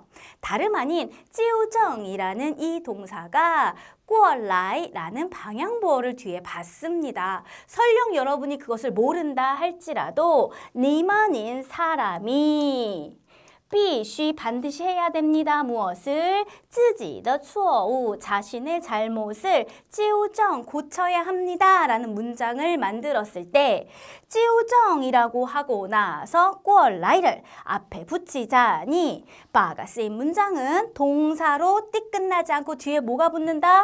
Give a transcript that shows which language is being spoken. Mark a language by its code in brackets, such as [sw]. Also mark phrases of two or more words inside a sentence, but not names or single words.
[ko] 다름 아닌 찌우정이라는 이 동사가 꾸얼라이라는 방향보어를 뒤에 받습니다. 설령 여러분이 그것을 모른다 할지라도 니만인 사람이 必须 반드시 해야 됩니다. 무엇을? [zh] 自己的错误 [ko] 자신의 잘못을 纠正 고쳐야 합니다. 라는 문장을 만들었을 때 纠正 이라고 하고 나서 过来 를 앞에 붙이자니 바가 쓰인 문장은 동사로 띠 끝나지 않고 뒤에 뭐가 붙는다?